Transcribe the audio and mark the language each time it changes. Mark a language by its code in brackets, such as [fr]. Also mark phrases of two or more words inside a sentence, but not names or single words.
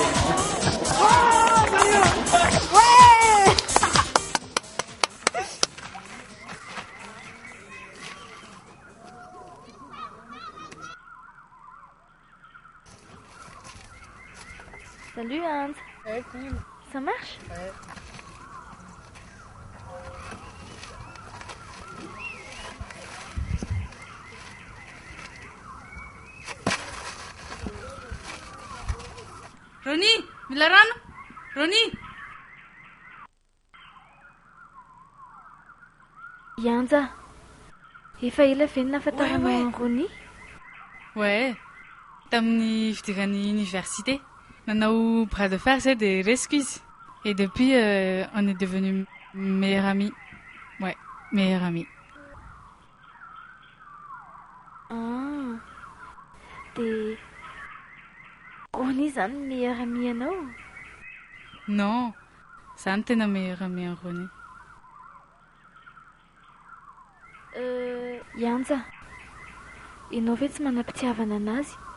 [fr] Ouais. Salut Hans. Ouais, cool. Ça marche? Ouais. [mg] Rony, mila rano? Rony! Yanja, efa ela ve ny nahafantaranao an Rony? Ouais, tamin'ny fidiran'ny université. Nanao [fr] bras de fer [mg] zay dia resiko izy. [fr] Et depuis, on est devenus meilleurs amis. Ouais, meilleurs amis. [mg] Ah, dia Rony zany [fr] meilleur ami [mg] anao? Non, za no tena [fr] meilleur ami [mg] an Rony. Yanja, ianao ve tsy manam-pitiavana anazy?